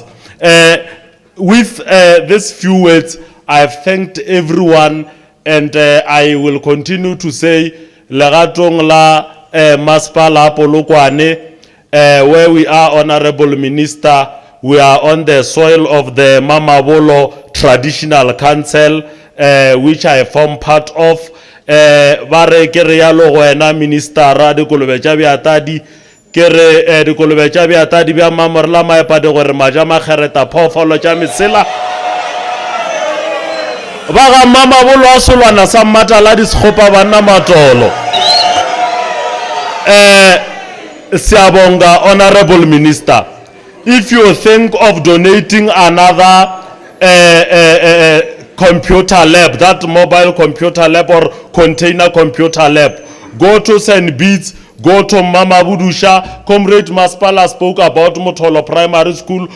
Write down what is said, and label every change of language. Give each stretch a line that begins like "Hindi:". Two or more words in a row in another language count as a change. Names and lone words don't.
English: With these few words, I have thanked everyone, and I will continue to say,
Northern Sotho: Legatong la Masipala Polokwane,
English: where we are, Honorable Minister, we are on the soil of the Mamabolo Traditional Council, which I form part of.
Northern Sotho: Bare kere ya lo wena minister ra de kolobe tša beatadi kere de kolobe tša beatadi bja mamorla maepa de gore maja makgereta phoofolo tša mesela ba ga Mamabolo a solwana sa mmatala di sekgopa banna matolo.
English: Siyabonga, Honorable Minister. If you think of donating another computer lab, that mobile computer lab or container computer lab, go to St. Beats, go to Mama Budusha. Comrade Masipala spoke about Motolo Primary School.